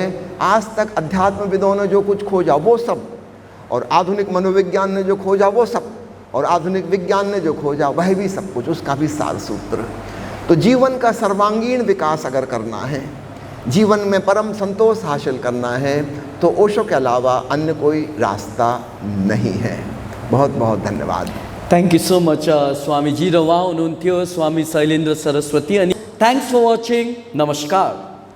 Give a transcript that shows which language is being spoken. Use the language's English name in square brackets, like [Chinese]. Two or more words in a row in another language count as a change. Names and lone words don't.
[Hindi] आज तक अध्यात्मविदों ने जो कुछ खोजा वो सब, और आधुनिक मनोविज्ञान ने जो खोजा वो सब, और आधुनिक विज्ञान ने जो खोजा वह भी सब कुछ, उसका भी सार सूत्र। तो जीवन का सर्वांगीण विकास अगर करना है, जीवन में परम संतोष हासिल करना है, तो ओशो के अलावा अन्य कोई रास्ता नहीं है। बहुत बहुत धन्यवाद। [English] thank you so much Swamiji. [Nepali] र उहाँ हुनुहुन्थ्यो स्वामी शैलेन्द्र सरस्वती। [English] अनि thanks for watching. नमस्कार।